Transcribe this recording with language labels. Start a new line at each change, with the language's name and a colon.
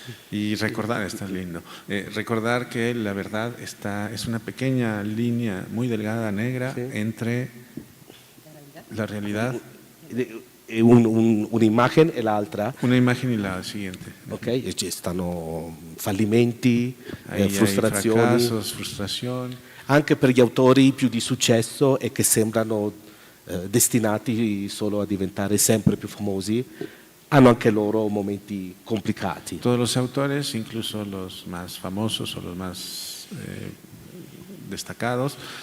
Spanish: Y recordar, está lindo, recordar que la verdad es una pequeña línea muy delgada, negra, entre la realidad,
Italian: Un'immagine e l'altra.
Spanish: una imagen y la siguiente.
Italian: Ok, e ci stanno fallimenti,
Spanish: Hay
Italian: frustrazioni,
Spanish: fracasos, frustración.
Italian: anche per gli autori più di successo e che sembrano destinati solo a diventare sempre più famosi, hanno anche loro momenti complicati.
Spanish: Todos los autores, incluso los más famosos o los más destacados,